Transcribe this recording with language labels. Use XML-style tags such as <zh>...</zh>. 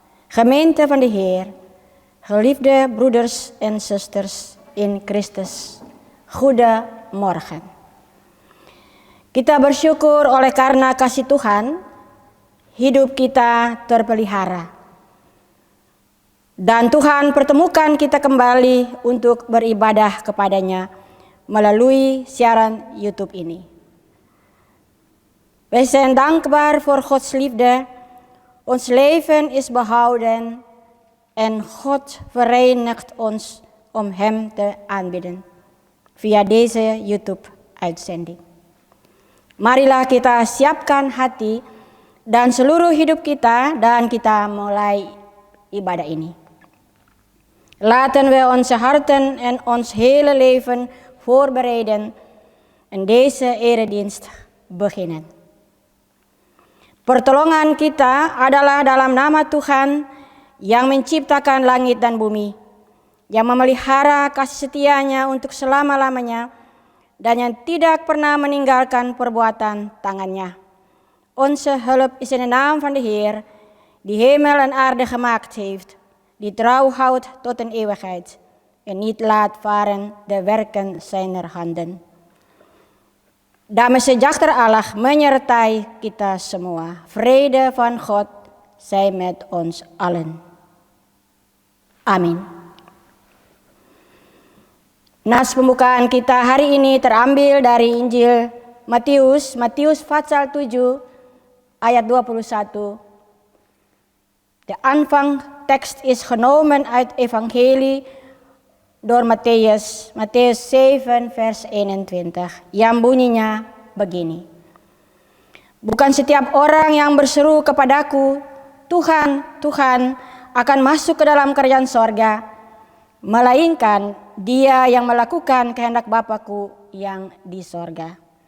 <nl>Gemeente van de Heer, geliefde broeders en zusters in Christus. Goedemorgen.</nl> <id>Kita bersyukur oleh karena kasih Tuhan, hidup kita terpelihara. Dan Tuhan pertemukan kita kembali untuk beribadah kepadanya melalui siaran YouTube ini.</id> <nl>Wij zijn dankbaar voor Gods liefde. Ons leven is behouden en God verenigt ons om Hem te aanbidden via deze YouTube-uitzending.</nl> <id>Marilah kita siapkan hati dan seluruh hidup kita dan kita mulai ibadah ini.</id> <nl>Laten we onze harten en ons hele leven voorbereiden en deze eredienst beginnen.</nl> <id>Pertolongan kita adalah dalam nama Tuhan yang menciptakan langit dan bumi, yang memelihara kasih setianya untuk selama-lamanya, dan yang tidak pernah meninggalkan perbuatan tangannya.</id> <nl>Onze hulp is in de naam van de Heer, die hemel en aarde gemaakt heeft, die trouw houdt tot een eeuwigheid en niet laat varen de werken zijner handen.</nl> <id>Damai sejahtera Allah menyertai kita semua.</id> <nl>Vrede van God zij met ons allen.</nl> <id>Amin. Nas pembukaan kita hari ini terambil dari Injil Matius pasal 7 ayat 21.</id> <nl>De aanvangtekst is genomen uit Evangelie door Mattheus 7 vers 21</nl> <id>yang bunyinya begini. Bukan setiap orang yang berseru kepadaku, Tuhan, Tuhan, akan masuk ke dalam kerajaan sorga, melainkan dia yang melakukan kehendak Bapakku yang di sorga.</id>